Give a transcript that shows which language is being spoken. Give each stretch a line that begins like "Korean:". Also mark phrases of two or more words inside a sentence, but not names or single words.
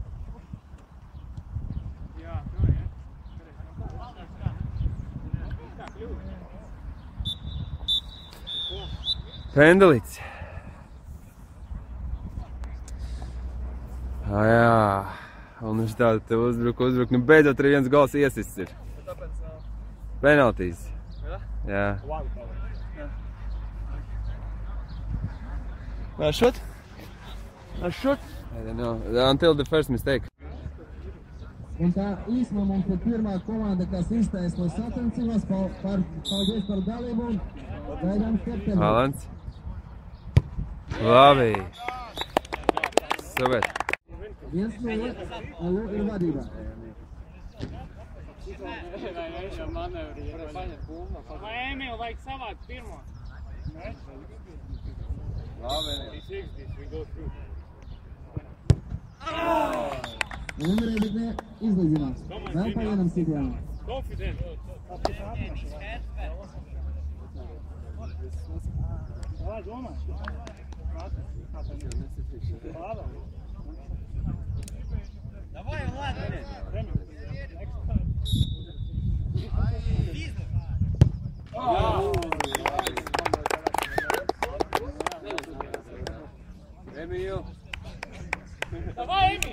Latvian: Pendelīts. Jā, un viņš tāda te uzbruk. Nu, beidzot arī viens gols iesists ir. Penaltīs. Jā.
English: Shoot? Shoot? I don't know. Until the first mistake.
Latvian: Un tā īsumā mums ir pirmā komanda, kas iztaisno sacensībās. Paldies par dalību un gaidām septembrī. Alans. Labi. Super. 1-0, Alu ir vadībā. Vai Emīl vajag savākt pirmo? Vienreiz ne izlīdzinās. Vēl pa vienam sitienam. Confident. Davai, domā.
Russian: Давай, ладно. Emīl. Давай, Emīl.